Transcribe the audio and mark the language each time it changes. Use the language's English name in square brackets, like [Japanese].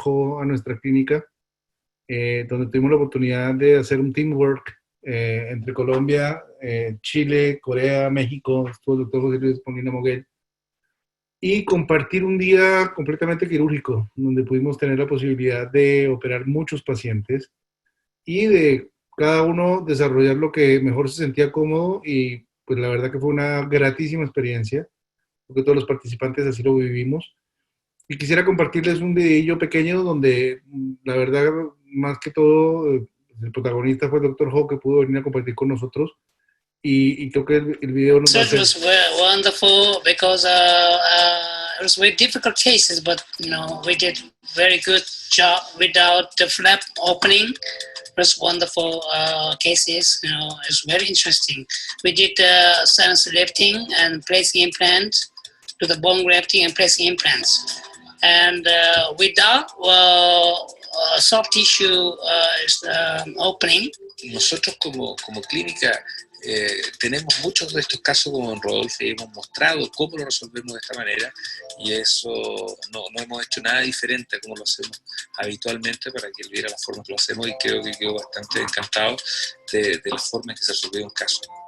[Spanish] Ho a nuestra clínica, donde tuvimos la oportunidad de hacer un teamwork entre Colombia, Chile, Corea, México, estuvo el Dr. José Luis Ponguina Moguel, y compartir un día completamente quirúrgico, donde pudimos tener la posibilidad de operar muchos pacientes y de cada uno desarrollar lo que mejor se sentía cómodo, y pues la verdad que fue una gratísima experiencia, porque todos los participantes así lo vivimos. Y quisiera compartirles un videillo pequeño donde la verdad, más que todo, el protagonista fue el Dr. Ho, que pudo venir a compartir con nosotros. Y creo que el video nos va a [English] It was wonderful because it was very difficult cases, but we did very good job without the flap opening. It was wonderful cases. It's very interesting. We did sinus lifting and placing implants, to the bone grafting and placing implants. and without soft tissue opening. [Spanish] Nosotros como clínica tenemos muchos de estos casos como en Rodolfo y hemos mostrado cómo lo resolvemos de esta manera, y eso no hemos hecho nada diferente a como lo hacemos habitualmente para que él viera la forma que lo hacemos, y creo que quedó bastante encantado de la forma en que se resolvió un caso.